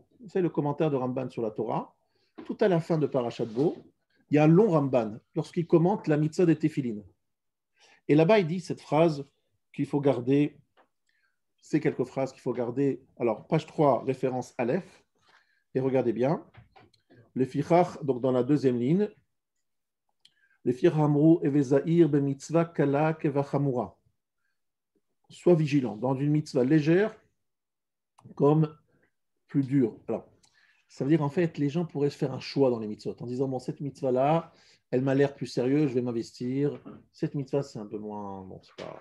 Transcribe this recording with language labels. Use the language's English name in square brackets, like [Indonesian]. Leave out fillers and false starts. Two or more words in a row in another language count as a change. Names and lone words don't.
[French] C'est le commentaire de Ramban sur la Torah. Tout à la fin de Parashat Bo, il y a un long Ramban lorsqu'il commente la mitzvah des Téphilines. Et là-bas, il dit cette phrase qu'il faut garder, ces quelques phrases qu'il faut garder. Alors, page 3, référence Aleph. Et regardez bien. Le Fichach, donc dans la deuxième ligne, [Hebrew] לפיכך אמרו הוי זהיר במצוה קלה כבחמורה. [French] Sois vigilant dans une mitzvah légère comme plus dure. Alors, ça veut dire en fait, les gens pourraient se faire un choix dans les mitzvot en disant bon, cette mitzvah-là, elle m'a l'air plus sérieuse, je vais m'investir. Cette mitzvah, c'est un peu moins. Bon, c'est pas.